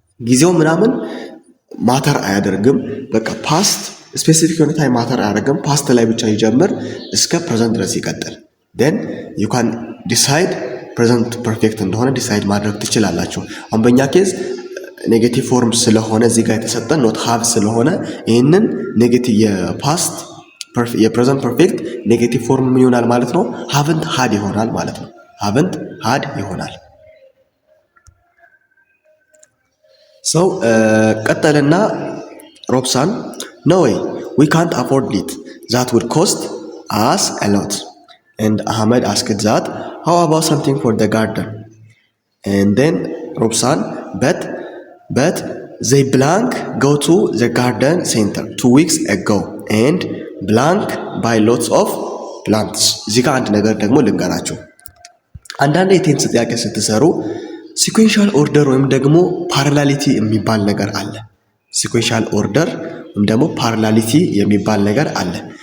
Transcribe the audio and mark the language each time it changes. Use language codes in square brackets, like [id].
[am] ጊዜው ምናምን ማተር አያደርግም። በቃ ፓስት ስፔሲፊክ የሆነ ታይም ማተር አያደርግም። ፓስት ላይ ብቻ ይጀምር እስከ ፕሬዘንት ድረስ ይቀጥል። [en] ዴን ዩ ካን ዲሳይድ ፕሬዘንት ፐርፌክት [am] እንደሆነ ዲሳይድ ማድረግ ትችላላችሁ። አሁን በእኛ ኬዝ ኔጌቲቭ ፎርም ስለሆነ እዚህ ጋር የተሰጠን ኖት ሃቭ ስለሆነ ይህንን ኔጌቲቭ የፓስት የፕሬዘንት ፐርፌክት ኔጌቲቭ ፎርም ምን ይሆናል ማለት ነው? ሃቭንት ሃድ ይሆናል ማለት ነው። ሃቭንት ሃድ ይሆናል። ሰው ቀጠልና ሮብሳን [en] "No way, we can't afford it. That would cost us a lot." And Ahmed asked that, "How about something for the garden?" And then Robson, but they blank go to the garden center 2 weeks ago and blank buy lots of plants. [am] እዚህ ጋር አንድ ነገር ደግሞ ልንገራችሁ። አንዳንድ የቴንስ ጥያቄ ስትሰሩ ሲኩዌንሻል ኦርደር ወይም ደግሞ ፓራላሊቲ የሚባል ነገር አለ። ሲኩዌንሻል ኦርደር ወይም ደግሞ ፓራላሊቲ የሚባል ነገር አለ።